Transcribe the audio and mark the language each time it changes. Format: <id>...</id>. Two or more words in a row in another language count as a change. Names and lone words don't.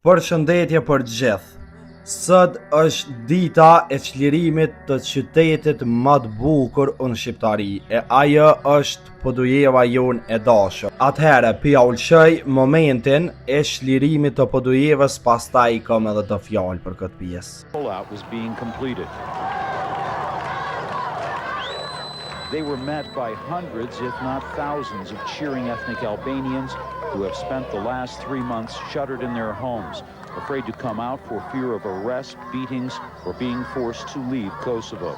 <sq>Përshëndetje për gjithë. Sot është dita e çlirimit të qytetit më të bukur në Shqiptari, e ajo është Podujeva jon e dashur. Atëherë, pia ulçoj momentin e çlirimit të Podujevës, pastaj kam edhe të fjalë për këtë pjesë.</sq> <en>They were met by hundreds, if not thousands, of cheering ethnic Albanians who have spent the last 3 months shuttered in their homes, afraid to come out for fear of arrest, beatings, or being forced to leave Kosovo.</en>